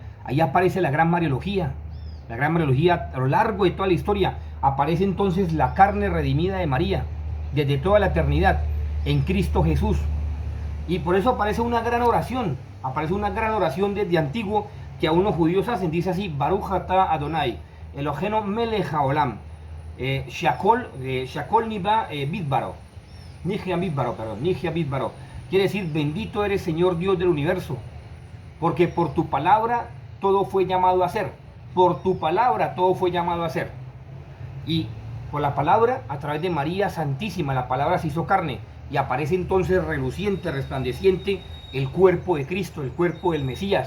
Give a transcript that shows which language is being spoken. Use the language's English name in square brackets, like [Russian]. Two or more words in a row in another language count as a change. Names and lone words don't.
[Spanish] Ahí aparece la gran Mariología. La gran Mariología, a lo largo de toda la historia, aparece entonces la carne redimida de María, desde toda la eternidad, en Cristo Jesús. Y por eso aparece una gran oración desde antiguo, que a unos judíos hacen, dice así: [Hebrew] ברוך אתה אדוני, אלוהינו מלך העולם, שהכל ניבא בדברו, נהיה בדברו. [Spanish] Quiere decir: bendito eres, Señor Dios del universo, porque por tu palabra todo fue llamado a ser. Por tu palabra todo fue llamado a ser. Y por la palabra, a través de María Santísima, la palabra se hizo carne, y aparece entonces reluciente, resplandeciente, el cuerpo de Cristo, el cuerpo del Mesías.